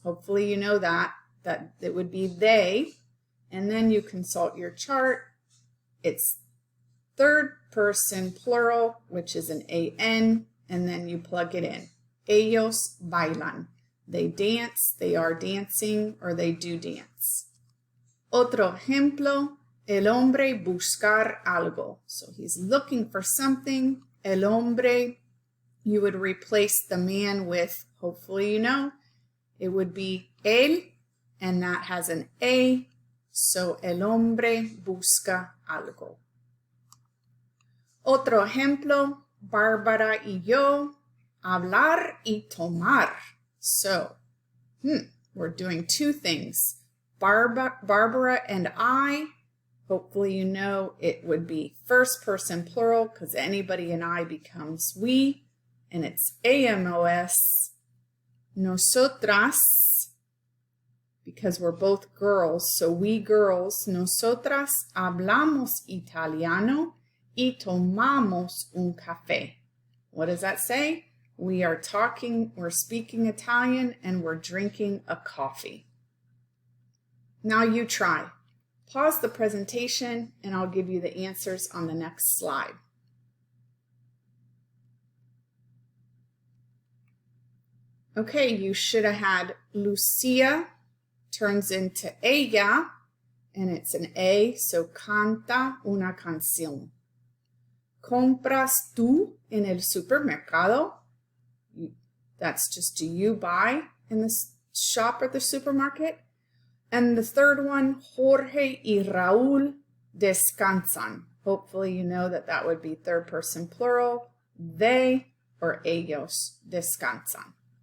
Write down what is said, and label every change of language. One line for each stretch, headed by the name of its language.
English: Hopefully you know that it would be they. And then you consult your chart. It's third person plural, which is an AN, and then you plug it in.
Spanish: Ellos bailan.
English: They dance, they are dancing, or they do dance.
Spanish: Otro ejemplo, el hombre buscar algo.
English: So he's looking for something.
Spanish: El hombre,
English: you would replace the man with, hopefully you know, it would be él, and that has an A. So
Spanish: el hombre busca algo. Otro ejemplo, Bárbara y yo, hablar y tomar.
English: So, we're doing two things. Barbara and I, hopefully you know it would be first person plural because anybody and I becomes we, and it's AMOS. Nosotras, because we're both girls, so we girls,
Spanish: nosotras hablamos italiano y tomamos un café.
English: What does that say? We're speaking Italian, and we're drinking a coffee. Now you try. Pause the presentation, and I'll give you the answers on the next slide. Okay, you should have had Lucia turns into ella, and it's an A, so
Spanish: canta una canción. Compras tú en el supermercado?
English: That's just, do you buy in the shop or the supermarket? And the third one,
Spanish: Jorge y Raúl descansan.
English: Hopefully you know that would be third person plural. They or
Spanish: ellos descansan.